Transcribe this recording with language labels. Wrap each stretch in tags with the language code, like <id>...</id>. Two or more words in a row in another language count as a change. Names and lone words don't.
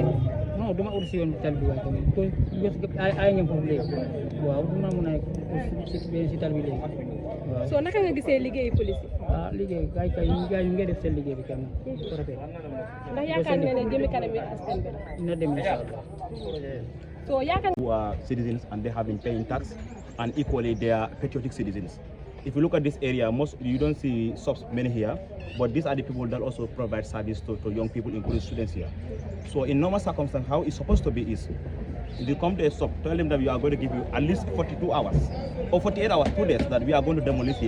<wo>non duma uti si yoon bi tali bi waaye tamit ko ay ngeen foofu léegi waaw duma mën a si tali bi léegi waaw soo naka nga gisee liggéeyu police yi liggéey gaa yi ngi def seen liggéey bi kenn ko rafet ndax yaakaar nga ne jëmi kanam yi askan bi na dem inshallah so yaakaar</wo> <en>who are citizens and they have been paying tax, and equally they are patriotic citizens. If you look at this area, you don't see shops many here, but these are the people that also provide service to young people, including students here. So in normal circumstances, how it's supposed to be is, if you come to a shop, tell them that we are going to give you at least 42 hours or 48 hours, 2 days, that we are going to demolish here.</en>